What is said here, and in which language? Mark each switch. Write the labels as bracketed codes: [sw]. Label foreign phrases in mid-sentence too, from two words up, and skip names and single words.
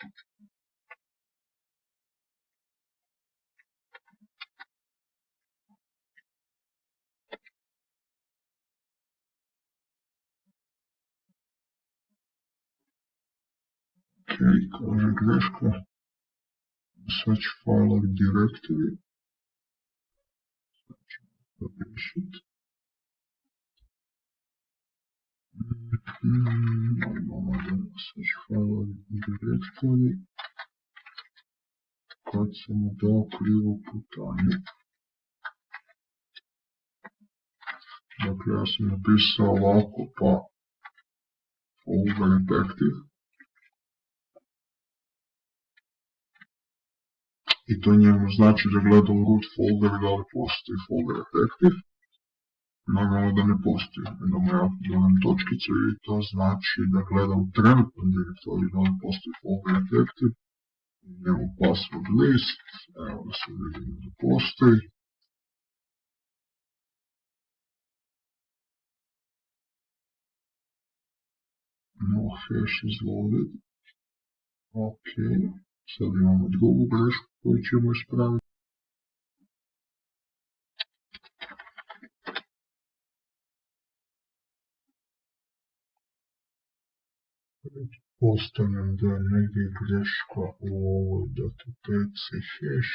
[hr] Ok, kaže greška. [en] Search file of directory. [hr] Znači, da riješiti. Imamo [en] search file of directory. [hr] Kad sam mu dao krivu putanju. Dakle, ja sam napisao ovako pa folder active. I to njemu znači da gledam root folder da li postoji folder active. Naravno da ne postoji, da mu ja dodam točkice i to znači da gleda u trenutnom direktoriju da li postoji folder Effective, njemu [en] password list, [hr] evo da se vidimo da postoji. [en] No hash is loaded. [hr] Ok, sad imamo drugu grešku koju ćemo ispraviti. Postavljam da je negdje greška u ovoj datoteci hash.